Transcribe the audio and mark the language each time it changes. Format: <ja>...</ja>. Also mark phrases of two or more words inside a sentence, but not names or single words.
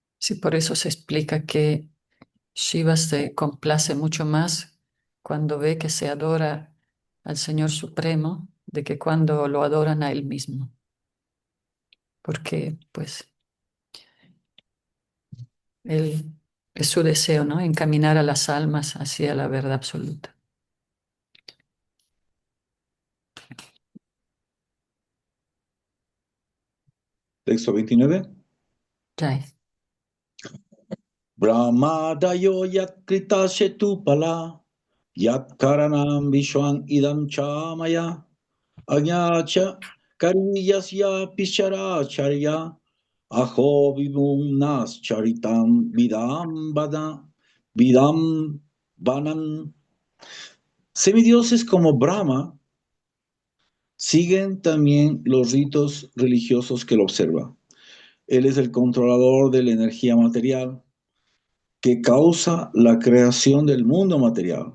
<es>Sí, por eso se explica que Shiva se complace mucho más cuando ve que se adora al Señor Supremo de que cuando lo adoran a él mismo, porque pues él es su deseo, ¿no? Encaminar a las almas hacia la verdad absoluta. Texto 29. Jai.</es> <sa>Brahmadayo yat krita shetupala yat karanam vishwan idam chamaya agnacha kariyasya pichara aho vivum nas charitam vidam vanam.</sa> <es>Semidioses como Brahma siguen también los ritos religiosos que él observa. Él es el controlador de la energía material que causa la creación del mundo material.</es>